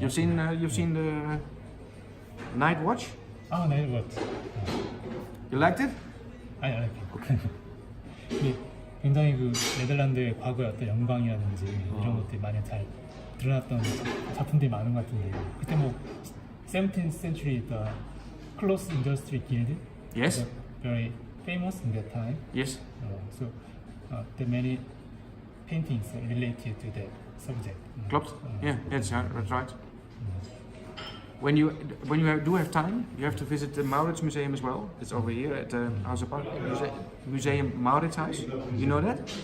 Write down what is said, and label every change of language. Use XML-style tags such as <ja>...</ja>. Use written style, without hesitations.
<en>You've seen the Night Watch?</en> <ko>네,</ko> <en>what? You liked it?</en> <ko>아니, 네, 굉장히 그 네덜란드의 과거의 어떤 영광이라든지 이런 것들이 많이 잘 드러났던 작품들이 많은 것 같은데 그때 뭐</ko> <en>17th century the cloth industry guild Yes. was very famous in that time. Yes. So there are many paintings related to that subject.</en> <nl>Klopt.</nl> <en>Yeah, that's right. When you do have time, you have to visit the Maurits Museum as well. It's over here at the House of Art Museum Mauritshuis. You know that?</en>